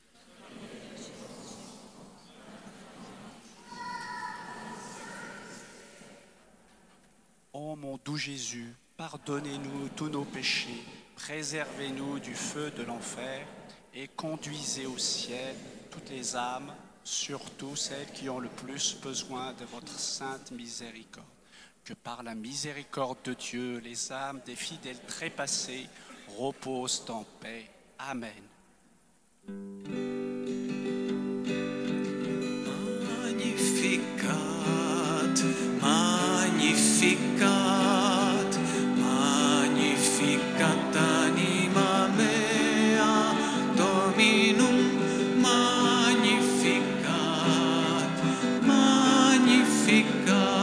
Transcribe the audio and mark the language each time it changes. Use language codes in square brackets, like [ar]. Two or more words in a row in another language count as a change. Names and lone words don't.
[fr] Ô mon doux Jésus, pardonnez-nous tous nos péchés, préservez-nous du feu de l'enfer et conduisez au ciel toutes les âmes, surtout celles qui ont le plus besoin de votre sainte miséricorde. Que par la miséricorde de Dieu, les âmes des fidèles trépassés reposent en paix. Amen. [la] Magnificat, magnificat, magnificat anima mea, Dominum, magnificat, magnificat,